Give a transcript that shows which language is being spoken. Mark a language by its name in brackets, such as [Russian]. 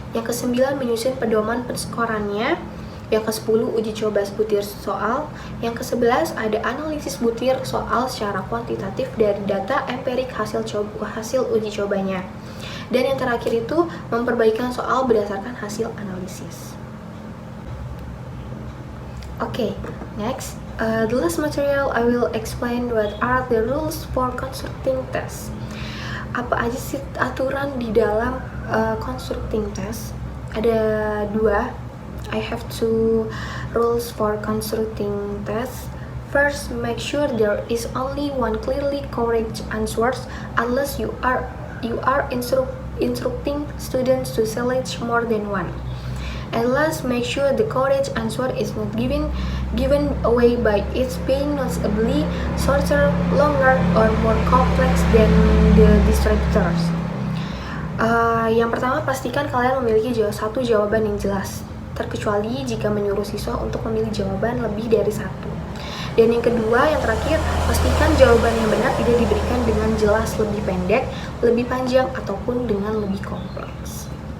[Indonesian] Yang kesembilan, menyusun pedoman penskorannya. Yang ke-10, uji coba butir soal. Yang ke-11, ada analisis butir soal secara kuantitatif dari data empirik hasil uji cobanya. Dan yang terakhir itu, memperbaikan soal berdasarkan hasil analisis. [English] Okay, next, the last material I will explain what are the rules for constructing test. [Indonesian] Apa aja sih aturan di dalam constructing test? Ada 2. [English] I have 2 rules for constructing tests. First, make sure there is only one clearly correct answer unless you are instructing students to select more than one. And last, make sure the correct answer is not given away by its being noticeably shorter, longer, or more complex than the distractors. [Indonesian] Yang pertama, pastikan kalian memiliki satu jawaban yang jelas, terkecuali jika menyuruh siswa untuk memilih jawaban lebih dari satu. Dan yang kedua, yang terakhir, pastikan jawaban yang benar tidak diberikan dengan jelas lebih pendek, lebih panjang, ataupun dengan lebih kompleks.